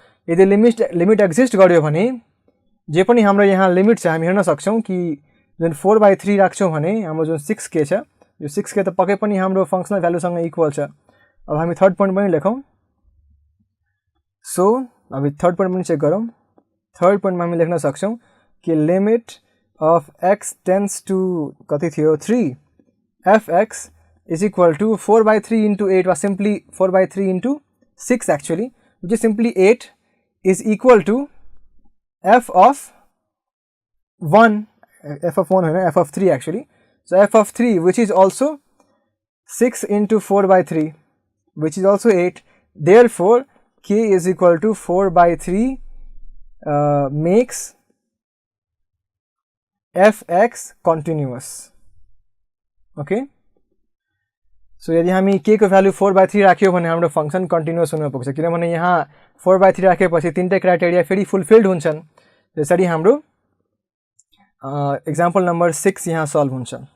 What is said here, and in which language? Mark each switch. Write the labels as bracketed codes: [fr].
[ne] यदि limit exist गर्यो भने जे पनि हाम्रो यहाँ लिमिट छ हामी हेर्न सक्छौँ कि जुन 4/3 राख्छौँ भने हाम्रो जुन 6k छ, यो 6k त पक्कै पनि हाम्रो फंक्सनल भ्यालुसँग इक्वल छ. अब हामी थर्ड पोइन्ट पनि लेखौँ. सो अब थर्ड पोइन्ट पनि चेक गरौँ. थर्ड पोइन्टमा हामी लेख्न सक्छौँ कि limit [en] of x tends to कति थियो 3 fx is equal to 4/3 into 8 was simply 4/3 into 6 actually, which is simply 8 is equal to f of 1 होइन f of 3 actually. So f of 3 which is also 6 into 4/3 which is also 8. Therefore k is equal to 4/3 makes [ne] fx continuous. Okay, so यदि हामी k को value 4/3 राख्यो भने हाम्रो function continuous हुन पुग्छ, किनभने यहाँ 4/3 राखेपछि तीनटै क्राइटेरिया फेरि फुलफिल्ड हुन्छन्। त्यसरी हाम्रो एक्जाम्पल नम्बर 6 यहाँ सल्भ हुन्छ।